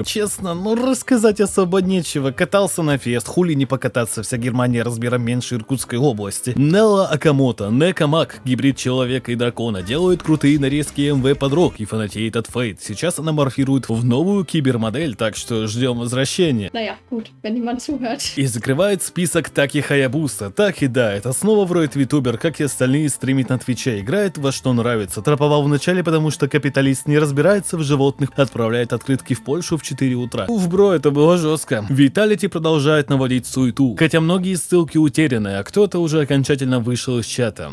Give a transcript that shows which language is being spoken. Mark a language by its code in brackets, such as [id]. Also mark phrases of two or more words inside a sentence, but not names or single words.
[ru] Честно, ну рассказать особо нечего, катался на фест, хули не покататься, вся Германия размером меньше Иркутской области. Нелла Акамото, Некамак, гибрид человека и дракона, делает крутые нарезки МВ под рок и фанатеет от Фейт. Сейчас она морфирует в новую кибермодель, так что ждем возвращения. [de] Naja, gut, wenn niemand zuhört. [ru] И закрывает список Таки Хаябуса. Так и да, это снова вроет витубер, как и остальные стримит на Твиче, играет во что нравится. Траповал в начале, потому что капиталист не разбирается в животных, отправляет открытки в Польшу в 4 утра. Уф, бро, это было жестко. Vitality продолжает наводить суету, хотя многие ссылки утеряны, а кто-то уже окончательно вышел из чата.